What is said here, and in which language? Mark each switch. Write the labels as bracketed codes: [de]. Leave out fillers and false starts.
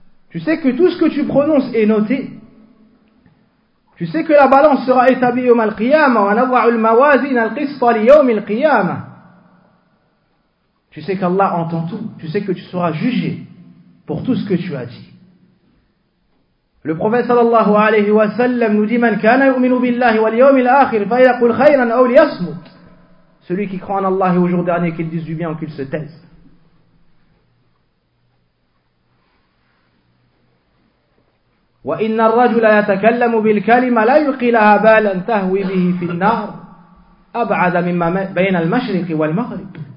[fr] Tu sais que tout ce que tu prononces est noté. Tu sais que la balance sera établie [ar] يوم القيامة وَنَضَعُ الْمَوَازِينَ الْقِسْطَ لِيَوْمِ الْقِيَامَةِ. [fr] Tu sais qu'Allah entend tout. Tu sais que tu seras jugé pour tout ce que tu as dit. Le prophète [ar] sallallahu alayhi wa sallam [fr] nous dit [ar] مَنْ كَانَ يُؤْمِنُ بِاللَّهِ وَالْيَوْمِ الْآخِرِ فَيَقُلْ خَيْرًا أَوْ لِيَصْمُتْ. [fr] Celui qui croit en Allah et au jour dernier qu'il dise du bien ou qu'il se taise. [ar] وَإِنَّ الرَّجُلَ يَتَكَلَّمُ بِالْكَلِمَ لَا يُلْقِي لَهَا بَالًا تَهْوِي بِهِ فِي النَّارِ أَبْعَدَ مِمَّا بَيْنَ الْمَشْرِقِ وَالْمَغْرِبِ.